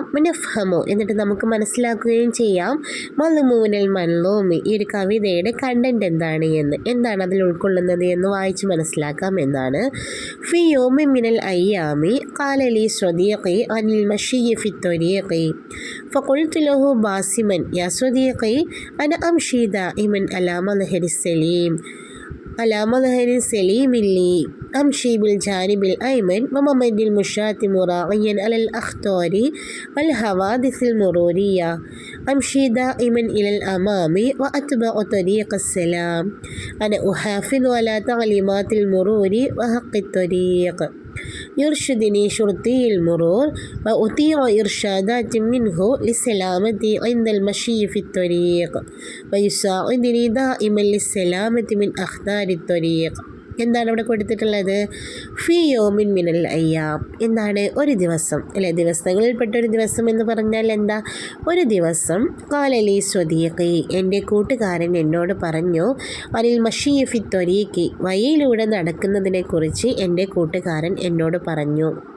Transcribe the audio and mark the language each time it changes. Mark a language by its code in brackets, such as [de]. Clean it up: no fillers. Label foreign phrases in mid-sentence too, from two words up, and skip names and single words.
[ml] നഫ്ഹമു, എന്നിട്ട് നമുക്ക് മനസ്സിലാക്കുകയും ചെയ്യാം. [ar] مضمون المنظوم, [ml] ഈ ഒരു കവിതയുടെ കണ്ടന്റ് എന്താണ് അതിൽ ഉൾക്കൊള്ളുന്നത് എന്ന് വായിച്ച് മനസ്സിലാക്കാം എന്നാണ്. [ar] في يوم من الأيام قال لي صديقي عن المشي في الطريق فقلت له باسما يا صديقي أنا أمشي دائما على مظهر سليم على مظهر سليم لي أمشي بالجانب الأيمن وممد المشاة مراعيا على الأخطار والحوادث المرورية. أمشي دائما إلى الأمام وأتبع طريق السلام. أنا أحافظ على تعليمات المرور وحق الطريق. يرشدني شرطي المرور وأطيع إرشادات منه لسلامتي عند المشي في الطريق ويساعدني دائما للسلامة من أخطار الطريق. [ml] എന്താണ് ഇവിടെ കൊടുത്തിട്ടുള്ളത്? [ar] في يوم من الأيام, [ml] എന്താണ്? ഒരു ദിവസം, അല്ലെ? ദിവസങ്ങളിൽപ്പെട്ടൊരു ദിവസം എന്ന് പറഞ്ഞാൽ എന്താ? ഒരു ദിവസം. [ar] قال لي صديقي, [ml] എൻ്റെ കൂട്ടുകാരൻ എന്നോട് പറഞ്ഞു. [ar] عن المشي في الطريق, [ml] വഴിയിലൂടെ നടക്കുന്നതിനെക്കുറിച്ച് എൻ്റെ കൂട്ടുകാരൻ എന്നോട് പറഞ്ഞു.